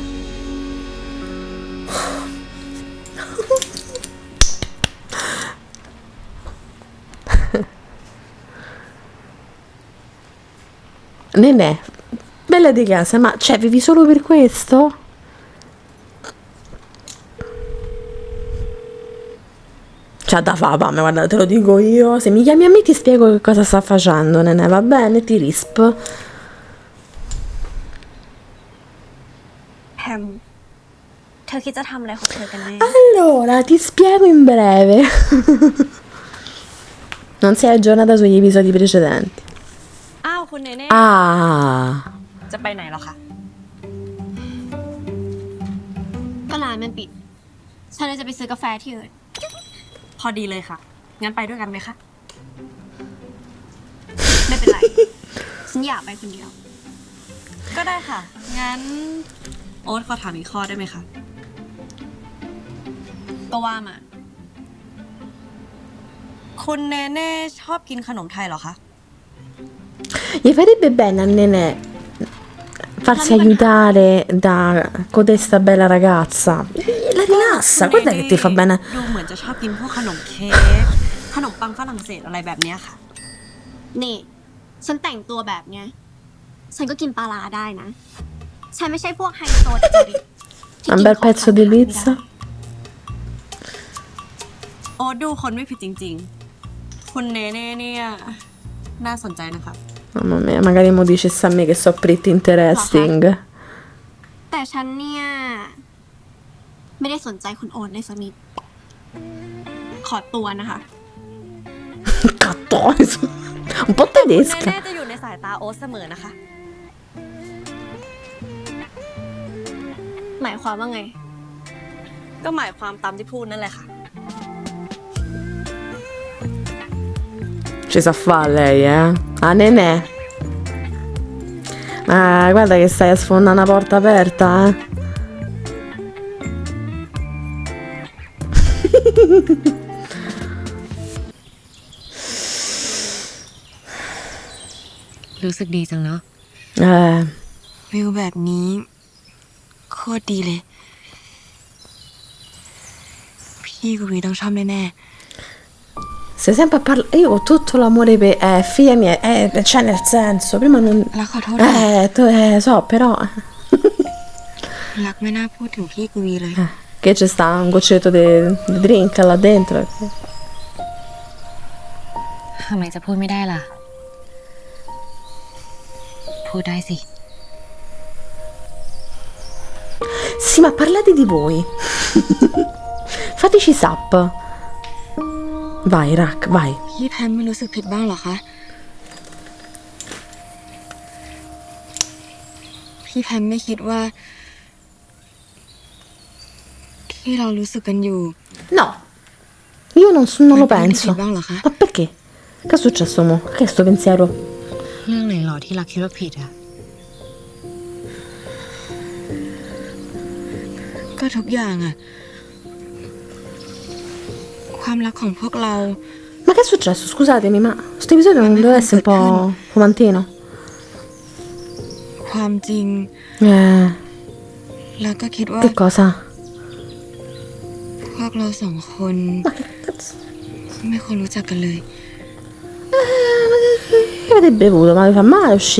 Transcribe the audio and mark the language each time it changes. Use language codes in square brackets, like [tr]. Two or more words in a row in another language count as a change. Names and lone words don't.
[it] Nenè, bella di casa, ma cioè vivi solo per questo? C'ha da fame, guarda, te lo dico io. Se mi chiami a me ti spiego che cosa sta facendo, Nenè, va bene? Ti risp. [th] แพม เธอคิดจะทำอะไรของเธอกันแน่ [it] Allora, ti spiego in breve. Non sei aggiornata sugli episodi precedenti. [th] อ้าวคุณเนเน่ Ah, จะไปไหนเหรอคะ ก็ร้านมันปิด ฉันเลยจะไปซื้อกาแฟที่อื่น พอดีเลยค่ะ งั้นไปด้วยกันไหมคะ ไม่เป็นไร ฉันอยากไปคนเดียว ก็ได้ค่ะ งั้น โอ๊ตขอถามอีกข้อได้ไหมคะ ก็ว่ามา คุณเนเน่ชอบกินขนมไทยเหรอคะ [it] gli farebbe bene a Nenè farsi aiutare da codesta bella ragazza. La rilassa, guarda che ti fa bene. [th] ดูเหมือนจะชอบกินพวกขนมเค้ก ขนมปังฝรั่งเศสอะไรแบบเนี้ยค่ะ นี่ ฉันแต่งตัวแบบเนี้ย ฉันก็กินปลาร้าได้นะ ฉันไม่ใช่พวกไฮโซจริตที่ [it] Un [th] กิน [it] bel [th] ของ [it] pezzo di [th] ธรรมดาไม่ [it] pizza. [th] ได้ โอ๊ตดูคนไม่ผิดจริงๆ คุณเนเน่เนี่ย น่าสนใจนะคะ [it] Mamma mia, magari mo dicesse a me che so [en] pretty interesting. [th] แต่ฉันเนี่ย ไม่ได้สนใจคุณโอ๊ตในสักนิด ขอตัวนะคะ [it] Cattoso. Un po' [th] เน [it] tedesca. [th] เน่จะอยู่ในสายตาโอ๊ตเสมอนะคะ หมายความว่าไง ก็หมายความตามที่พูดนั่นแหละค่ะ [it] Ci sa fa lei, eh? Ah, Nenè. Ah, guarda che stai a sfondare una porta aperta, eh? [th] รู้สึกดีจังเนาะ วิวแบบนี้ โคตรดีเลย พี่กับวีต้องชอบแน่ [it] Stai sempre a parlare. Io ho tutto l'amore per. Figlia mia, cioè nel senso, prima non. [th] ๆรักขอโทษนะ [it] So, però. [th] รักไม่น่าพูดถึงพี่กับวีเลย [it] Che c'è sta un goccetto di drink là dentro. [th] ทำไมจะพูดไม่ได้ล่ะ พูดได้สิ [it] Sì, ma parlate di voi. Fateci sap. Vai, Rack, vai. [th] พี่แพมไม่รู้สึกผิดบ้างเหรอคะพี่แพมไม่คิดว่า ที่เรารู้สึกกันอยู่ [it] No, io non lo [th] มันเป็นเรื่องที่ผิ [it] penso. [th] ดบ้างเหรอคะ [it] Ma perché? Che è successo, mo? Che è sto pensiero? [th] เรื่องไหนหรอที่รักคิดว่าผิดอะ ก็ทุกอย่างอะความรักของพวกเรา [it] Ma che è successo? Scusatemi, ma sto episodio non deve essere un po' fumantino? [th] ความจริง แล้วก็คิดว่า [it] Che cosa? [th] พวกเราสองคน [it] Ma che cazzo? [th] ไม่ควรรู้จักกันเลย [it] Che avete bevuto? Ma vi fa male uscire